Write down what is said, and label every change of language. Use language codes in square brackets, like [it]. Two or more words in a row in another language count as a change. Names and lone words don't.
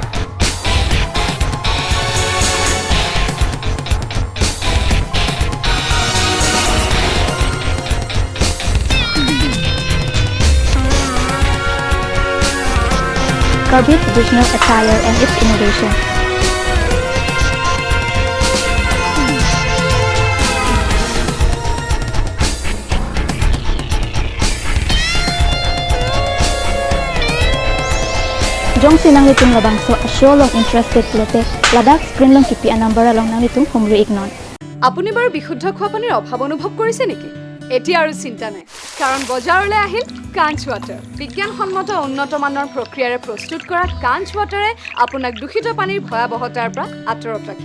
[en] Karbi Traditional Attire and its Innovation. [mjw] Jong silang litung labangso asyo long interested plete ladak screen long kipi number long nang litung humri ignon. [as] আপুনি বাৰু বিশুদ্ধ খোৱা পানীৰ অভাৱ অনুভৱ কৰিছে নেকি এতিয়া আৰু চিন্তা নাই কাৰণ বজাৰলৈ আহিল কাঞ্জ ৱাটাৰ বিজ্ঞানসন্মত উন্নত মানৰ প্ৰক্ৰিয়াৰে প্ৰস্তুত কৰা কাঞ্জ ৱাটাৰে আপোনাক দূষিত পানীৰ ভয়াৱহতাৰ পৰা আঁতৰত ৰাখিব